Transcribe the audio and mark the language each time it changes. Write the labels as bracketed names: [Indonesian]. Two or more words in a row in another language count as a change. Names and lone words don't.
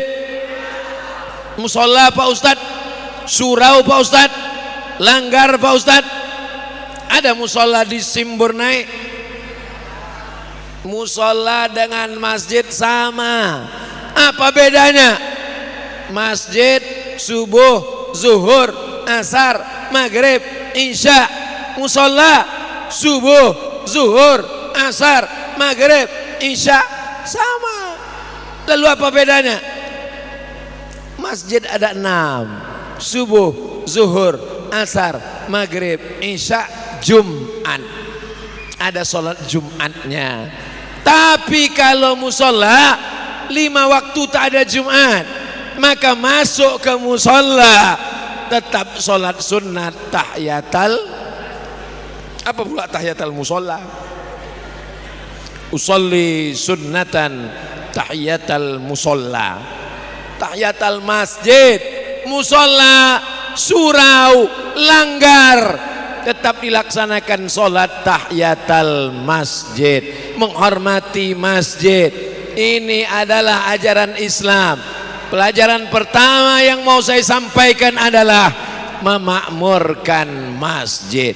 [Indonesian] Musola Pak Ustadz, surau Pak Ustadz, langgar Pak Ustadz. Ada musola di Simburnai. Musola dengan masjid sama. Apa bedanya? Masjid subuh, zuhur, asar, maghrib, isya. Musola subuh, zuhur, asar, maghrib, isya sama. Lalu apa bedanya? Masjid ada 6. Subuh, zuhur, asar, maghrib, isya, Jumat. Ada sholat Jumatnya. Tapi kalau musola 5 waktu tak ada Jumat, maka masuk ke musola tetap sholat sunat tahiyatal. Apa pula tahiyatal musola? [Arabic] Usolli sunnatan tahiyatal musola. [Indonesian] Tahiyatal masjid, musola, surau, langgar, tetap dilaksanakan sholat tahiyatal masjid, menghormati masjid. Ini adalah ajaran Islam. Pelajaran pertama yang mau saya sampaikan adalah memakmurkan masjid.